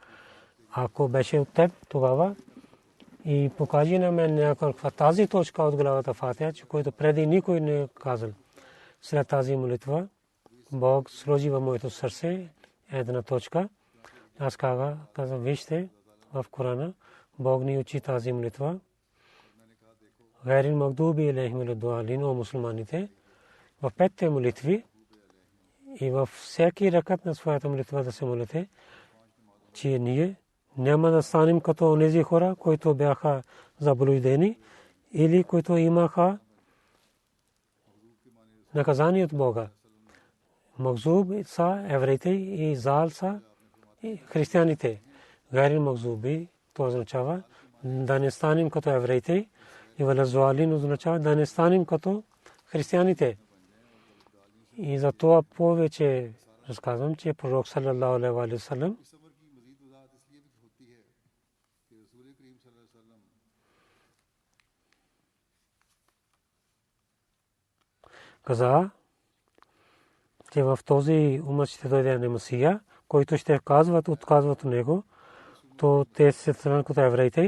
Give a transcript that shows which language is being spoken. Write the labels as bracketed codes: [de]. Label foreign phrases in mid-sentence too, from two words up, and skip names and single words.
[bg] Ако беше от теб, тогава и покажи на мен някаква тази точка от главата Фатиха, който преди никой не е казал. След тази молитва Бог сложи в моето сърце една точка. Аз казах, вижте в Корана, Бог ни учи тази молитва. [ar] غير المغضوب عليهم ولا الضالين, [bg] о мусулманите, в петте молитви и във всеки ракат на своята молитва да се молите, че ние няма да станем като онези хора, които бяха заблудени или които имаха наказание от Бога. Махзуб са евреите и зал са християните. [ar] غير المغضوب, [bg] това означава да не станем като евреите, и [ar] ولا الضالين [bg] означава да не станем като християните. И за това повече разказвам, че пророк [ar] صلى الله عليه وسلم [bg] каза, че в този умът ще дойде Месия, който ще отказват от него, то те се станат като евреите.